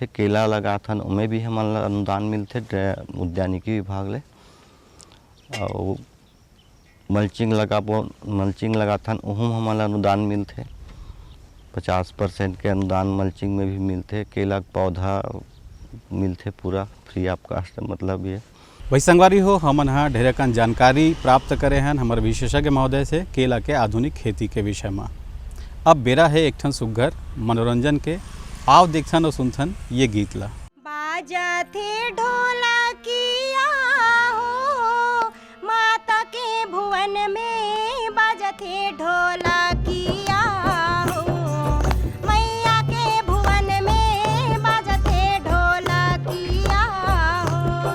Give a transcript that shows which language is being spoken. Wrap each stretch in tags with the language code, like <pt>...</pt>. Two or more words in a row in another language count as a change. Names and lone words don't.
<hne>केला लगाथन उमें भी हमन ला अनुदान मिलते उद्यानिकी विभाग ले। और मल्चिंग लगाथन उहम हमन ला अनुदान मिलते। 50% के अनुदान मल्चिंग में भी मिलते। केला का पौधा मिलते पूरा</hne> <en>free of cost,</en> <hne>मतलब ये। वही संगवारी हो, हमन हाँ ढेर कन जानकारी प्राप्त करे हैं हमारे विशेषज्ञ महोदय से केला के आधुनिक खेती के विषय में। अब बेरा है एक ठन सुघर मनोरंजन के। आओ देखथन और सुनथन ये गीत ला। बाजा थे ढोलकिया हो, माता के भुवन में बाजा थे ढोलकिया हो, मैया के भुवन में बाजा थे ढोलकिया हो।</hne>